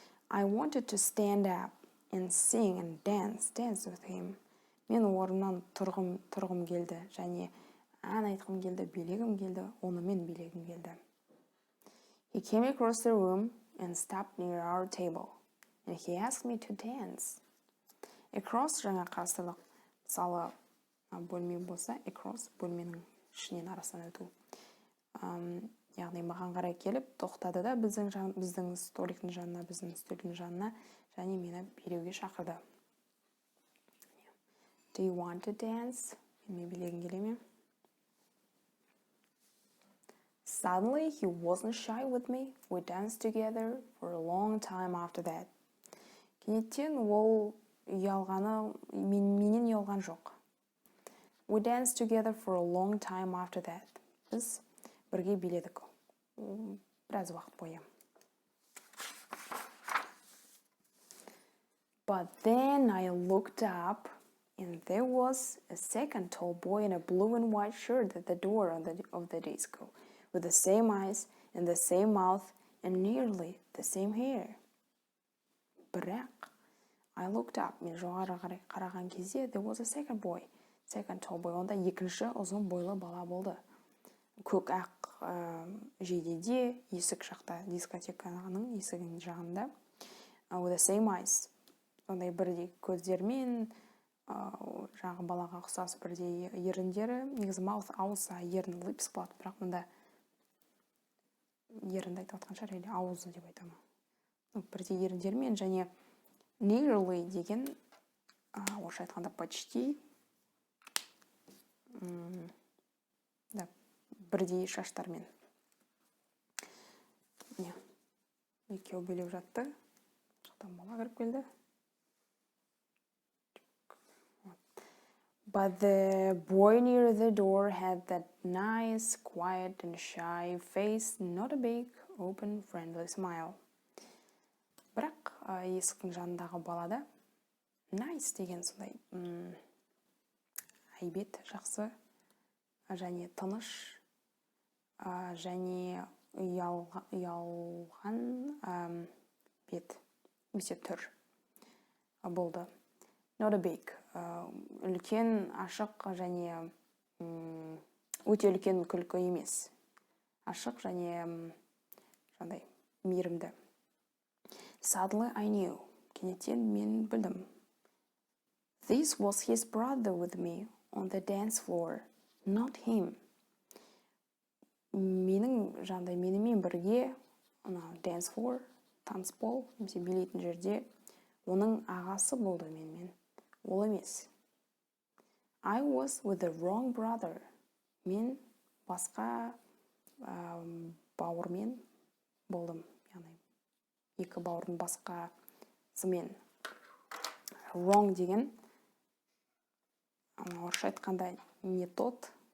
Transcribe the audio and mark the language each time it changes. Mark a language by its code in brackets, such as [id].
[en] I wanted to stand up and sing and dance with him. [kk] Мен орнымнан тұрғым келді. Және ән айтқым келді, билегім келді, онымен билегім келді. [en] He came across the room and stopped near our table, and he asked me to dance. [kk] Across жаңа қарсылық, мысалы бөлме болса, across бөлменің ішінен арасынан өту. Яғни маған қарай келіп, тоқтады да біздің столиктің жанына, біздің стөлдің жанына, және мені билеуге шақырды. [en] Do you want to dance? [kk] Мен билегім келе ме? [en] Suddenly, he wasn't shy with me. We danced together for a long time after that. [kk] Кенеттен ол менен ұялған жоқ. [en] We danced together for a long time after that. [kk] Біз бірге биледік. Біраз уақыт бойы. [en] But then I looked up, and there was a second tall boy in a blue and white shirt at the door of the disco, with the same eyes and the same mouth and nearly the same hair. [kk] Бірақ [en] I looked up. [kk] Мен жоғары қараған кезде [en] there was a second tall boy. [kk] Онда екінші ұзын бойлы бала болды. Көк ақ жейдеде, есік жақта, дискотеканың есігінің жағында. [en] With the same eyes. [kk] Ондай бірдей көздермен, жаңағы балаға ұқсас бірдей еріндері. Негізі mouth, ауыза, ерін, lips болады. Бірақ мұнда ерінді айтып атқан шығар, ауызы деп айтамын. Бірдей еріндермен және nearly деген, орысша айтқанда почти, бірдей шаштармен. Екеу билеп жатты. Жақтан бала кіріп келді. [en] But the boy near the door had that nice, quiet and shy face, not a big, open, friendly smile. [kk] Бірақ есіктің жанындағы балада nice деген сондай айбет, жақсы, және тыныш, және ұялған бет, немесе түр болды. [en] Not a big, [kk] үлкен, ашық және өте үлкен күлкі емес. ашық және жандай мейірімді. [en] Suddenly I knew. [kk] Кенеттен мен білдім. [en] This was his brother with me on the dance floor, not him. [kk] Менімен бірге dance floor, танцпол, немесе билейтін жерде оның ағасы болды менімен. Ол емес. [en] I was with the wrong brother. [kk] Мен басқа бауырмен болдым. Яғни екі бауырдың басқасымен. Wrong деген орысша айтқанда [ru] не тот.